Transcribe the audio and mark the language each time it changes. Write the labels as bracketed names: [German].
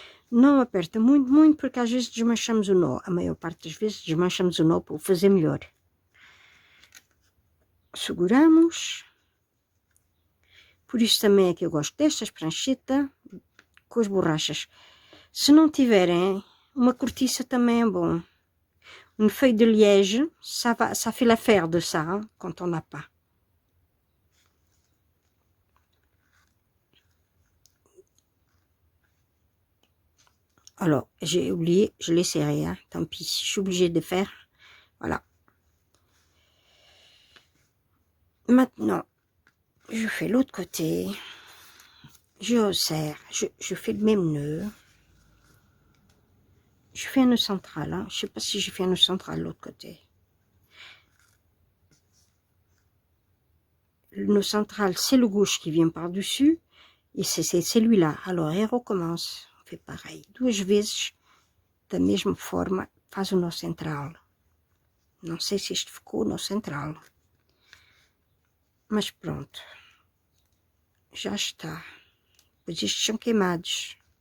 [Portuguese] Não aperta muito, muito, porque às vezes desmanchamos o nó. A maior parte das vezes desmanchamos o nó para o fazer melhor. Seguramos. Por isso também é que eu gosto destas pranchetas com as borrachas. Se não tiverem, uma cortiça também é bom. [French] Une feuille de liège, ça fait l'affaire de ça, hein, quand on n'a pas. Alors, j'ai oublié, je l'ai serré, hein, tant pis, je suis obligée de faire. Voilà. Maintenant, je fais l'autre côté. Je resserre, je fais le même nœud. Je fais un nœud central, hein. Je ne sais pas si j'ai fait un nœud central de l'autre côté. Le nœud central, c'est le gauche qui vient par-dessus. E c'est celui-là. Alors, [Portuguese] ele recomeça. [French] Fait pareil. [Portuguese] Duas vezes, da mesma forma, faz o nó central. Não sei se este ficou o nó central. Mas pronto. Já está. Pois estes são queimados.